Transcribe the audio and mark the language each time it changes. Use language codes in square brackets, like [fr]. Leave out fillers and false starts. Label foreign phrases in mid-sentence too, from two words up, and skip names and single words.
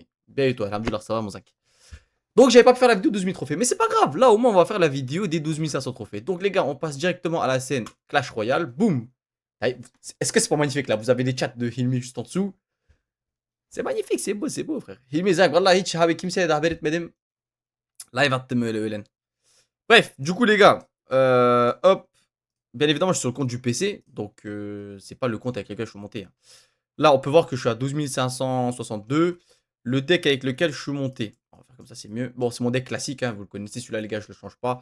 [fr] Bien et toi, alhamdoulilah, ça va, mon Zach. Donc j'avais pas pu faire la vidéo 12 000 trophées. Mais c'est pas grave. Là, au moins, on va faire la vidéo des 12 500 trophées. Donc les gars, on passe directement à la scène Clash Royale. Boum. Est-ce que c'est pas magnifique là? Vous avez les chats de Hilmi juste en dessous. C'est magnifique, c'est beau frère. [tr] Hilmi Zach, wallah hiç abi kimseye de haber etmedim. Live attım öyle öğlen. [fr] Bref, du coup les gars, hop. Bien évidemment, je suis sur le compte du PC. Donc c'est pas le compte avec lequel je suis monté, hein. Là, on peut voir que je suis à 12 562. Le deck avec lequel je suis monté. On va faire comme ça, c'est mieux. Bon, c'est mon deck classique, hein, vous le connaissez, celui-là, les gars, je le change pas.